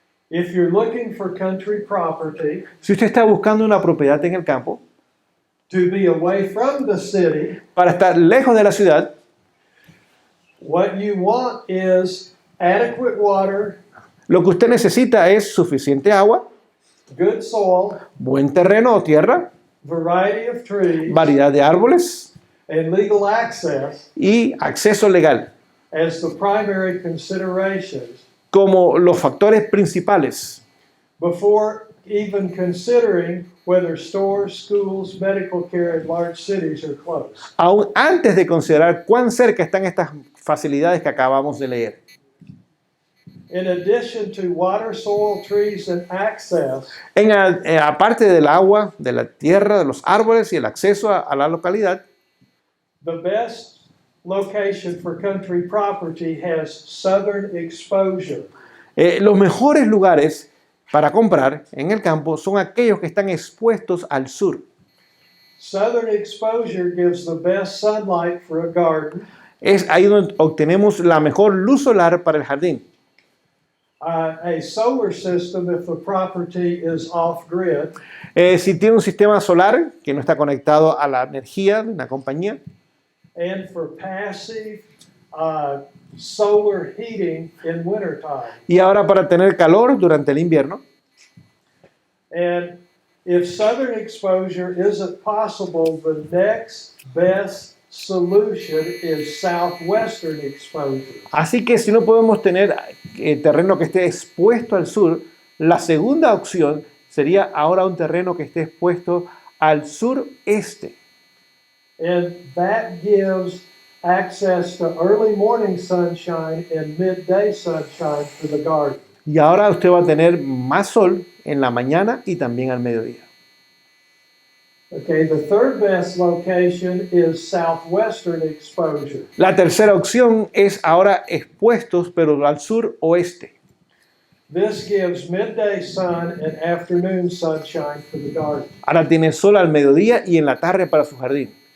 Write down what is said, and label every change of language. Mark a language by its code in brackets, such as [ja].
[en] If you're looking for country property [es] Si usted está buscando una propiedad en el campo, [en] to be away from the city, [es] para estar lejos de la ciudad, [en] what you want is adequate water, [es] lo que usted necesita es suficiente agua, [en] good soil, [es] buen terreno o tierra, [en] variety of trees, [es] variedad de árboles [en] and legal access [es] y acceso legal, [en] as the primary considerations [es] como los factores principales [en] before even considering whether stores, schools, medical care in large cities are close. [es] aún antes de considerar cuán cerca están estas facilidades que acabamos de leer. [en] In addition to water, soil, trees, and access, [es] Aparte del agua, de la tierra, de los árboles y el acceso a la localidad, [en] the best location for country property has southern exposure. [es] los mejores lugares para comprar en el campo son aquellos que están expuestos al sur. [en] Southern exposure gives the best sunlight for a garden. [es] Es ahí donde obtenemos la mejor luz solar para el jardín. [en] A solar system if the property is off-grid, [es] Si tiene un sistema solar que no está conectado a la energía de una compañía. [en] and for passive solar heating in wintertime. [es] Y ahora para tener calor durante el invierno. [en] And if southern exposure isn't possible, the next best solution is southwestern exposure. [es] Así que si no podemos tener terreno que esté expuesto al sur, la segunda opción sería ahora un terreno que esté expuesto al sureste. [en] And that gives access to early morning sunshine and midday sunshine for the garden. [es] Y ahora usted va a tener más sol en la mañana y también al mediodía. [en] Okay, the third best location is southwestern exposure. [es] La tercera opción es ahora expuestos, pero al sur-oeste. [en] This gives midday sun and afternoon sunshine for the garden. [es] Ahora tiene sol al mediodía y en la tarde para su jardín.